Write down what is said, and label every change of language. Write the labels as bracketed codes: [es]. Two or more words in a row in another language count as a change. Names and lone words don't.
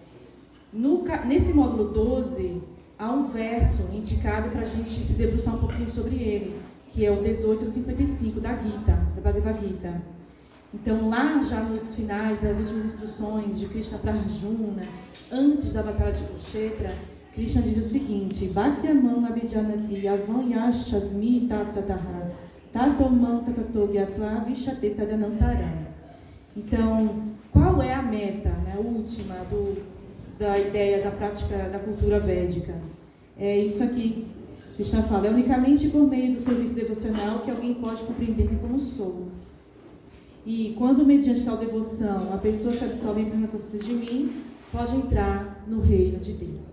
[pt] Nesse módulo 12, há um verso indicado para a gente se debruçar um pouquinho sobre ele, que é o 18:55 da Gita, da Bhagavad Gita. Então, lá já nos finais, das últimas instruções de Krishna para Arjuna, antes da batalha de Kurukshetra, Krishna diz o seguinte: [sa] भक्त्यामाम् अभिजानाति यावान् यश्चास्मि तत्त्वतः ततोमाम् तत्त्वतो ज्ञात्वा विशते तदनन्तरम्. [pt] Então, qual é a meta, né, última da ideia da prática da cultura védica? É isso aqui. Krishna fala: é unicamente por meio do serviço devocional que alguém pode compreender-me como sou. E quando, mediante tal devoção, a pessoa se absorve em plena consciência de mim, pode entrar no reino de Deus.